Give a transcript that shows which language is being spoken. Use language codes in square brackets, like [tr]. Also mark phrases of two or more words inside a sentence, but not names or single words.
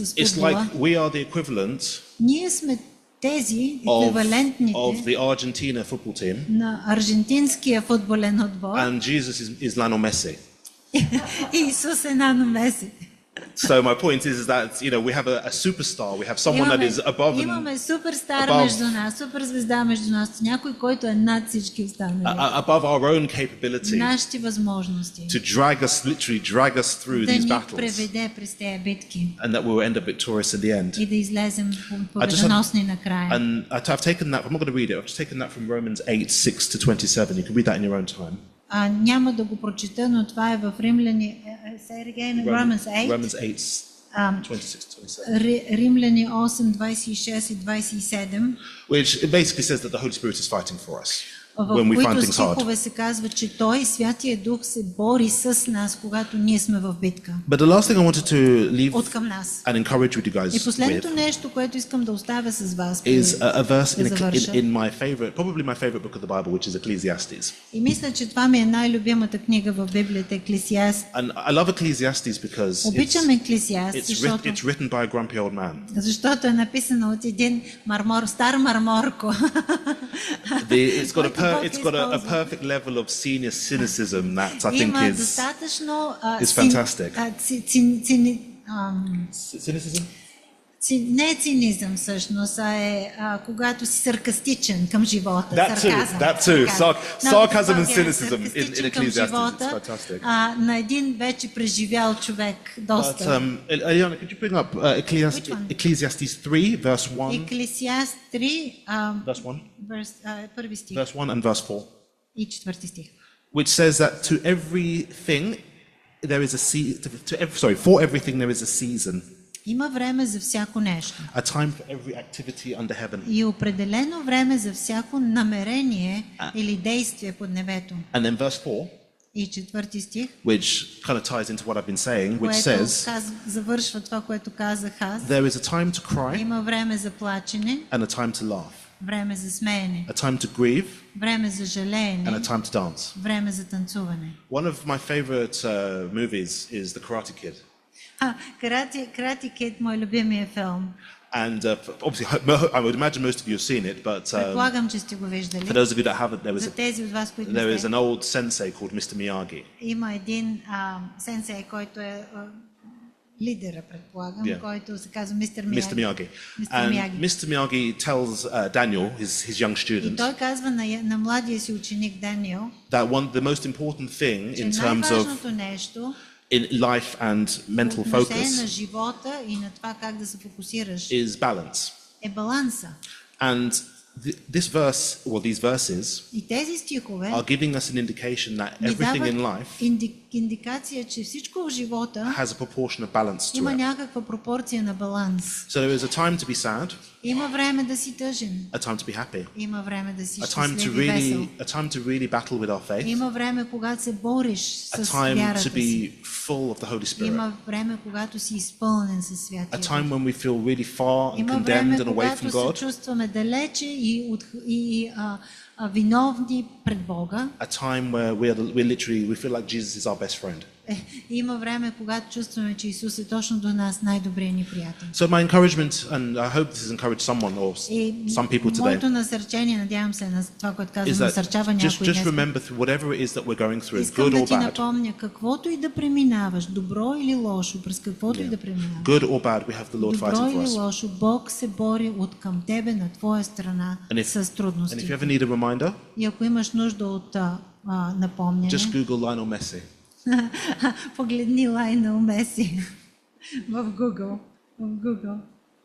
[en] It's [bg] футбола, [en] like we are the equivalent [bg] ние сме тези [en] of [bg] еквивалентните [en] the Argentina football team, [bg] на аржентинския футболен отбор. [en] and Jesus is Lionel Messi. [bg] Исус е Нано Меси. [en] So my point is that we have a superstar, we have someone that is above and [bg] Имаме суперстар [en] above- [bg] между нас, суперзвезда между нас, някой, който е над всички останали. [en] above our own capability [bg] Нашите възможности. [en] to literally drag us through [bg] Да [en] these [bg] ни [en] battles, [bg] преведе през тези битки [en] and that we will end up victorious in the end. [bg] и да излезем [en] I just [bg] победоносни накрая. [en] And I've taken that. I'm not going to read it. I've just taken that from Romans 8:6-27. You can read that in your own time. [bg] Няма да го прочета, но това е в Римляни, [en] say it again, Romans 8, Romans 8, ам, 26-27. [bg] Римляни 8, 26 и 27, [en] Which it basically says that the Holy Spirit is fighting for us [bg] в [en] when we find [bg] които [en] things hard. [bg] стихове се казва, че Той, Святия Дух, се бори с нас, когато ние сме в битка. [en] But the last thing I wanted to leave [bg] От към нас. [en] and encourage with you guys [bg] И последното [en] with [bg] нещо, което искам да оставя с вас, [en] is a verse [bg] да завърша. [en] in my favorite, probably my favorite book of the Bible, which is Ecclesiastes. [bg] И мисля, че това ми е най-любимата книга в Библията, Еклесиаст. [en] And I love Ecclesiastes because [bg] Обичам Еклесиаст, [en] it's written by a grumpy old man. [bg] защото е написано от един стар марморко. [en] It's got [bg] Който Бог [en] a [bg] използва. [en] perfect level of senior cynicism that I think [bg] Има [en] is [bg] достатъчно [en] is fantastic. Cynicism? [bg] не е цинизъм всъщност, а е когато си саркастичен към живота. [en] That too, [bg] сарказъм. [en] that too. Sarcasm and cynicism [bg] Саркастичен [en] in [bg] към [en] Ecclesiastes. [bg] живота, [en] It's fantastic. [bg] на един вече преживял човек доста. [en] But Eliana, could you bring up Which one? Ecclesiastes 3, verse 1, [bg] Еклесиаст 3, [en] verse 1, [bg] първи стих [en] verse 1 and verse 4, [bg] и четвърти стих. [en] which says that for everything there is a season, [bg] Има време за всяко нещо. [en] a time for every activity under heaven. [bg] И определено време за всяко намерение или действие под небето. [en] And then verse 4, [bg] И четвърти стих, [en] which kind of ties into what I've been saying, which [bg] което [en] says [bg] завършва това, което казах аз. [en] there is a time to cry [bg] Има време за плачене, [en] and a time to laugh, [bg] време за смеене, [en] a time to grieve [bg] време за [en] and a [bg] жалеене, [en] time to dance. [bg] време за танцуване. [en] One of my favorite movies is The Karate Kid. [bg] Карати Кид, мой любимия филм. [en] And obviously, I would imagine most of you have seen it, but [bg] Предполагам, че сте го [en] for [bg] виждали. [en] those of you that haven't, [bg] За тези от вас, които [en] there [bg] не [en] is [bg] сте, [en] an old sensei called Mr. Miyagi. [bg] има един сенсей, който е лидера, предполагам, [en] Yeah. [bg] който се казва Мистер [en] Mr. [bg] Мияги. [en] Miyagi. [bg] Мистер [en] And [bg] Мияги. [en] Mr. Miyagi tells Daniel, his young [bg] И [en] student, [bg] той казва на младия си ученик Даниел, [en] that the most important thing [bg] че [en] in terms of [bg] най-важното нещо [en] in life and mental [bg] по отношение на [en] focus [bg] живота и на това как да се фокусираш [en] is balance. [bg] е баланса. [en] And this verse, or these verses, [bg] И тези стихове [en] are giving us an indication that [bg] ни [en] everything in [bg] дават [en] life [bg] индикация, че всичко в живота [en] has a proportion of balance [bg] има [en] to it. [bg] някаква пропорция на баланс. [en] So there is a time to be sad, [bg] Има време да си тъжен, [en] a time to be happy, [bg] има време да си [en] a time to [bg] щастлив и весел. [en] a time to really battle with our faith, [bg] Има време, когато се бориш [en] a [bg] с [en] time to [bg] вярата си. [en] be full of the Holy Spirit, [bg] Има време, когато си изпълнен със [en] a [bg] Святия Дух. [en] time when we feel really far and [bg] Има [en] condemned [bg] време, [en] and away [bg] когато [en] from [bg] се [en] God, [bg] чувстваме далече и виновни пред Бога. [en] a time where we feel like Jesus is our our best friend. [bg] Има време, когато чувстваме, че Исус е точно до нас най-добрият ни приятел. [en] So my encouragement, and I hope this has encouraged someone or [bg] И [en] some people today, [bg] моето насърчение, надявам се на това, което [en] is [bg] казвам, [en] that [bg] насърчава някой [en] just [bg] днес. [en] remember whatever it is that we're going through, [bg] Искам [en] good [bg] да [en] or [bg] ти [en] bad, [bg] напомня, каквото и да преминаваш, добро или лошо, през каквото и да преминаваш. [en] good or bad, we have the Lord [bg] Добро [en] fighting for [bg] или [en] us. [bg] лошо, Бог се бори от към тебе на твоя страна [en] And [bg] с [en] if [bg] трудности. [en] you ever need a reminder, [bg] И ако имаш нужда от напомняне, [en] just Google Lionel Messi. [bg] погледни Лайонел Меси в Google.